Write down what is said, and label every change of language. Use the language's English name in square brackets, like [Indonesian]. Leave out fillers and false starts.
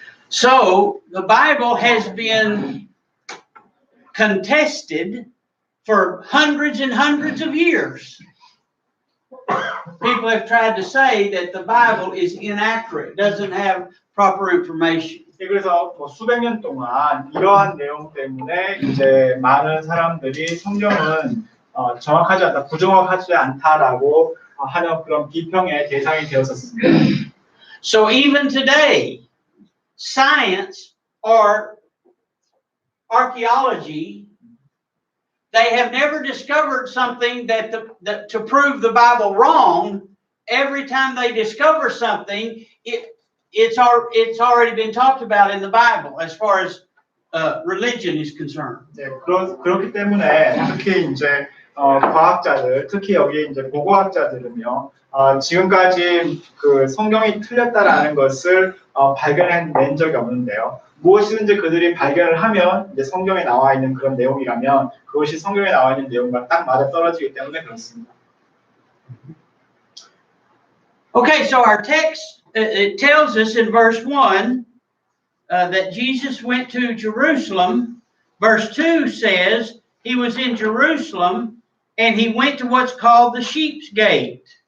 [English] So, the Bible has been contested for hundreds and hundreds of years. People have tried to say that the Bible is inaccurate, doesn't have proper information. [Korean] 그래서 수백 년 동안 이러한 내용 때문에 이제 많은 사람들이 성경은 정확하지 않다, 부정확하지 않다라고 하는 그런 비평의 대상이 되었었습니다. [English] So even today, science or archaeology, they have never discovered something that to prove the Bible wrong. Every time they discover something, it's already been talked about in the Bible as far as religion is concerned. [Korean] 네, 그렇기 때문에 특히 이제 과학자들, 특히 여기 이제 고고학자들은요, 지금까지 그 성경이 틀렸다라는 것을 발견해낸 적이 없는데요. 무엇이든지 그들이 발견을 하면 이제 성경에 나와 있는 그런 내용이라면 그것이 성경에 나와 있는 내용과 딱 맞아 떨어지기 때문에 그렇습니다. [English] Okay, so our text it tells us in verse 1 that Jesus went to Jerusalem. Verse 2 says he was in Jerusalem and he went to what's called the Sheep's Gate.